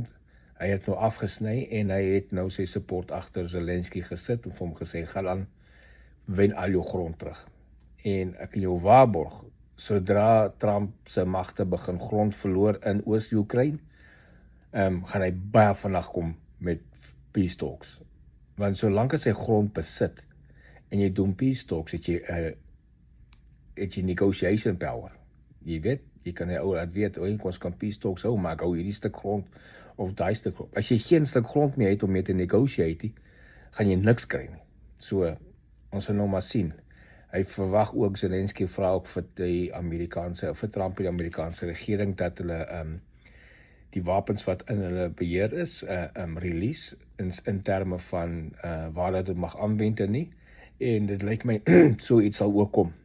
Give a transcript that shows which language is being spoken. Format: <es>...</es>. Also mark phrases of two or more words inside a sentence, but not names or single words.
<af>Hy het nou afgesny en hy het nou sy support agter Zelensky gesit en vir hom gesê, gaan aan, wen al jou grond terug. En ek kan jou waarborg, sodra Trump sy magte begin grond verloor in Oos-Oekraïne, gaan hy baie vinnig kom met</af> <en>peace talks.</en> <af>Want solank as hy grond besit en jy doen</af> <en>peace talks,</en> <af>het jy</af> <en>negotiation power.</en> <af>Jy weet, jy kan die ou laat weet, ons kan</af> <en>peace talks</en> <af>hou, maar ek hou hierdie stuk grond of daai stuk grond. As jy geen stuk grond meer het om mee te negotiate, gaan jy niks kry nie. So, ons sal nou maar sien. Hy verwag ook, Zelensky vra ook vir Trump die Amerikaanse regering, dat hulle die wapens wat in hulle beheer is, release, in terme van waar hulle dit mag aanwend en nie, en dit lyk my, so iets sal ook kom.</af>